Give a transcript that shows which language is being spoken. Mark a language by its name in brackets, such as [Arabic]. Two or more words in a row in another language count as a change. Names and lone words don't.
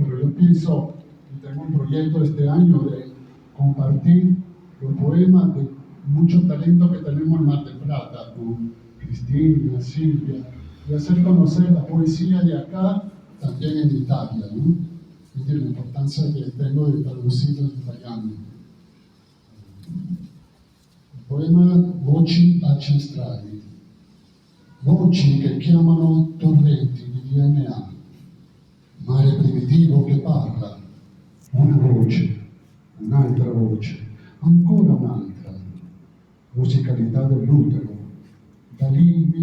[Spanish] Pero yo pienso, y tengo un proyecto este año de compartir los poemas de mucho talento que tenemos en Mar del Plata, con Cristina, Silvia, y hacer conocer la poesía de acá también en Italia, ¿no? Es decir, la importancia que tengo de traducirlo en italiano. [Italian] Il poema Voci ancestrali. Voci che chiamano torrenti di DNA, mare primitivo che parla, una voce, un'altra voce, ancora un'altra, musicalità dell'utero, da lì mi